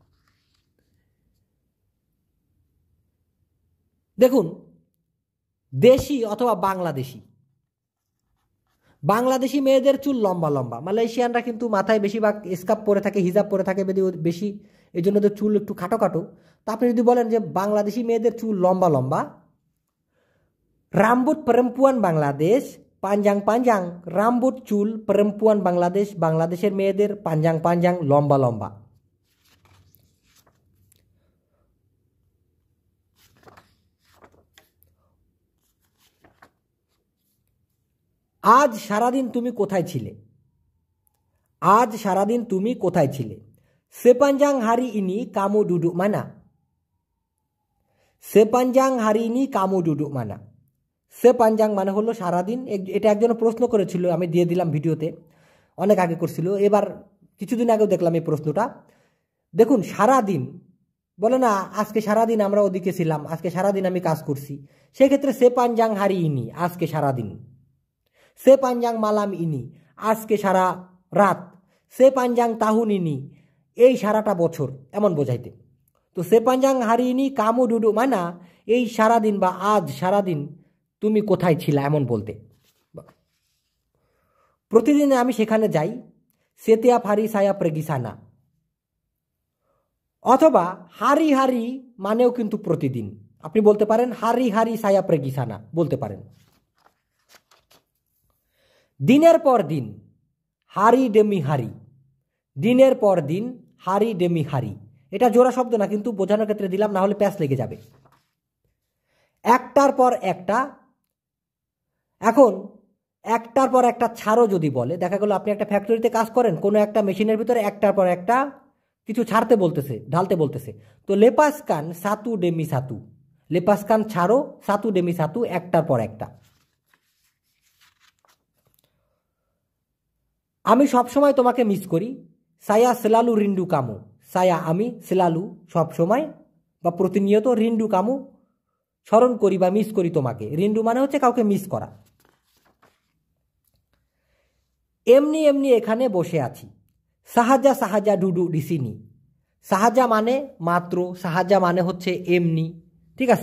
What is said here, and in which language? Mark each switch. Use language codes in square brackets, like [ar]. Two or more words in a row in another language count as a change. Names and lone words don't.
[bn] দেখুন, দেশি অথবা বাংলাদেশি, বাংলাদেশি মেয়েদের চুল লম্বা লম্বা, মালয়েশিয়ানরা কিন্তু মাথায় বেশিরভাগ স্কার্ফ পরে থাকে, হিজাব পরে থাকে বেশি, এই জন্য ওদের চুল একটু খাটো খাটো। তা আপনি যদি বলেন যে বাংলাদেশি মেয়েদের চুল লম্বা লম্বা, [ms] rambut perempuan বাংলাদেশ panjang panjang, rambut চুল perempuan বাংলাদেশ, [bn] বাংলাদেশের মেয়েদের [ms] panjang panjang [bn] লম্বা লম্বা। আজ সারাদিন তুমি কোথায় ছিলে, আজ সারাদিন তুমি কোথায় ছিলে, [ms] sepanjang hari ini kamu duduk mana, sepanjang hari ini kamu duduk mana, sepanjang [bn] মানে হলো সারাদিন। এটা একজন প্রশ্ন করেছিল, আমি দিয়ে দিলাম ভিডিওতে, অনেক আগে করছিল, এবার কিছুদিন আগেও দেখলাম এই প্রশ্নটা। দেখুন, সারাদিন বলে না আজকে সারাদিন আমরা ওদিকে ছিলাম, আজকে সারাদিন আমি কাজ করছি, সেক্ষেত্রে [ms] sepanjang hari ini [bn] আজকে সারাদিন, [ms] sepanjang malam ini [bn] আজকে সারা রাত, [ms] sepanjang tahun ini [bn] এই সারাটা বছর, এমন বোঝাইতে। তো [ms] sepanjang hari ini kamu duduk mana [bn] এই সারাদিন বা আজ সারাদিন তুমি কোথায় ছিলা এমন বলতে। প্রতিদিন আমি সেখানে যাই, [ms] setiap hari saya pergi sana, [bn] অথবা [ms] hari hari [bn] মানেও কিন্তু প্রতিদিন, আপনি বলতে পারেন [ms] hari hari saya pergi sana [bn] বলতে পারেন। দিনের পর দিন, [ms] hari demi hari, [bn] দিনের পর দিন, [ms] hari demi hari, [bn] এটা জোড়া শব্দ না কিন্তু বোঝানোর ক্ষেত্রে দিলাম, না হলে প্যাচ লেগে যাবে। একটার পর একটা, এখন একটার পর একটা ছাড়ো যদি বলে, দেখা গেল আপনি একটা ফ্যাক্টরিতে কাজ করেন, কোনো একটা মেশিনের ভিতরে একটার পর একটা কিছু ছাড়তে বলতেছে, ঢালতে বলতেছে, তো [ms] lepaskan satu demi satu, [bn] লেপাসকান ছাড়ো, [ms] satu demi satu, [bn] একটার পর একটা। আমি সবসময় তোমাকে মিস করি, [ms] saya selalu rindu kamu, saya আমি selalu [bn] সবসময় বা প্রতিনিয়ত, [ms] rindu kamu [bn] স্মরণ করি বা মিস করি তোমাকে, rindu মানে হচ্ছে কাউকে মিস করা। এমনি এমনি এখানে বসে আছি, [ms] sahaja sahaja duduk di sini, [bn] সাহাজা মানে মাত্র, সাহাজা মানে হচ্ছে এমনি, ঠিক আছে।